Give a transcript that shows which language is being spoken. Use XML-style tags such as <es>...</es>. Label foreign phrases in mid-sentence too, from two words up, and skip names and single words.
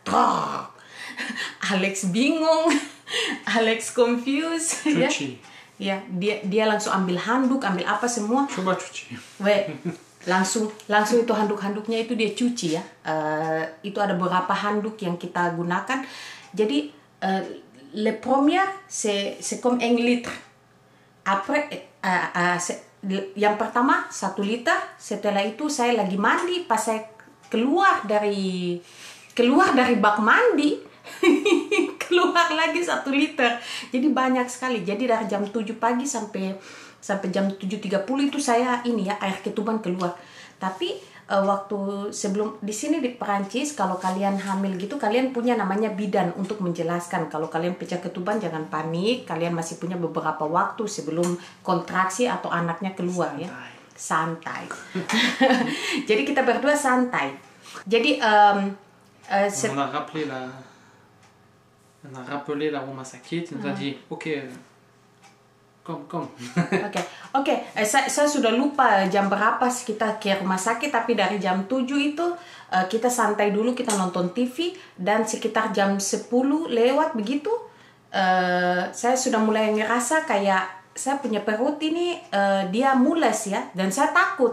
<id>Alex bingung, Alex confused ya. Ya, dia langsung ambil handuk, ambil apa semua. Coba cuci. Langsung itu handuk-handuknya itu dia cuci ya. Itu ada beberapa handuk yang kita gunakan.</id> <fr>Jadi le premier c'est comme 1 litre.</fr> <id>Après yang pertama 1 liter. Setelah itu saya lagi mandi, pas saya keluar dari bak mandi keluar lagi 1 liter. Jadi banyak sekali. Jadi dari jam 7 pagi sampai jam 7.30 itu saya ini ya, air ketuban keluar. Tapi waktu sebelum di sini di Perancis, kalau kalian hamil gitu, kalian punya namanya bidan untuk menjelaskan. Kalau kalian pecah ketuban jangan panik, kalian masih punya beberapa waktu sebelum kontraksi atau anaknya keluar ya. Santai. Jadi kita berdua santai. Jadi</id> <fr>On a rappelé la</fr> <id>rumah sakit,</id> <fr>il nous a dit ok, Kom.</fr> <id>Oke. Saya sudah lupa jam berapa kita ke rumah sakit, tapi dari jam 7 itu kita santai dulu, kita nonton TV, dan sekitar jam 10 lewat begitu saya sudah mulai ngerasa kayak saya punya perut ini dia mules ya, dan saya takut.</id>